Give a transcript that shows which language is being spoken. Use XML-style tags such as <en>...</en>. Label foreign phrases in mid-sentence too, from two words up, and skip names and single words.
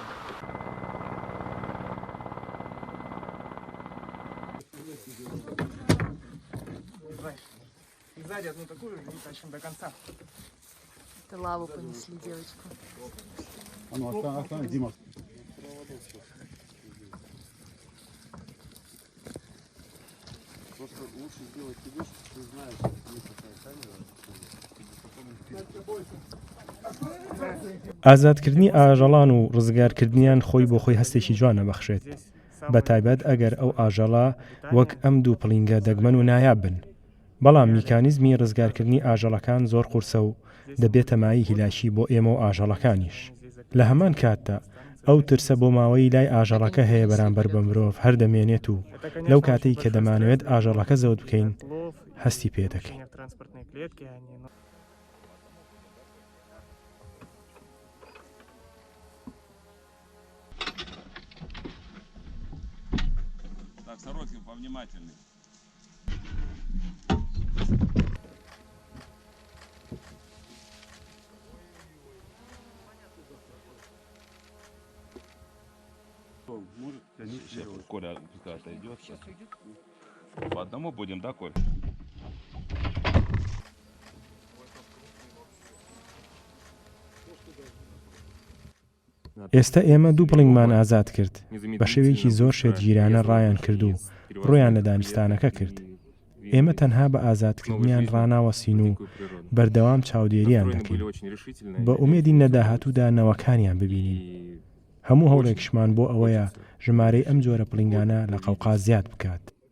<ru>И сзади одну такую и тащим до конца. Это лаву понесли девочку. А ну, оставь, Дима. Просто лучше сделать тебе, что ты знаешь, что есть такая камера.</ru> <ckb>ئازادکردنی ئاژەڵان و ڕزگارکردنیان خۆی بۆ خۆی هەستێکی جوانە بەخشێت بە تایبەت ئەگەر ئەو ئاژەڵە وەک ئەم دوو پڵینگە دەگمەن و نایاب بن بەڵام میکانیزمی ڕزگارکردنی ئاژەڵەکان زۆر قورسە و دەبێتە مای هیلاشی بۆ ئێمە و ئاژەڵەکانیش لە هەمان کاتدا ئەو ترسە بۆ ماوەی لای ئاژەڵەکە هەیە بەرامبەر بە مرۆڤ هەر دەمێنێت و لەو کاتەی کە دەمانەوێت ئاژەڵەکە زەوت بکەین هەستی پێ دەکەین.</ckb> <ru>Так, Сороткин, повнимательней. Может, сейчас Коля пускай отойдет. По одному будем, да, Коль?</ru> <ckb>ئێستا ئێمە دوو پڵنگمان ئازاد کرد بە شێوەیەکی زۆر شێتگیرانە ڕایان کرد و ڕۆیان لە دانیستانەکە کرد ئێمە تەنها بە ئازادکردنیان ڕناوەسین و بەردەوام چاودێریان دەکەین بە ئومێدی نەداهاتوودا نەوەکانیان ببینین هەموو هەوڵێکشمان بۆ ئەوەیە ژمارەی ئەم جۆرە پڵنگانە لە قەوقاز زیاد بکات.</ckb>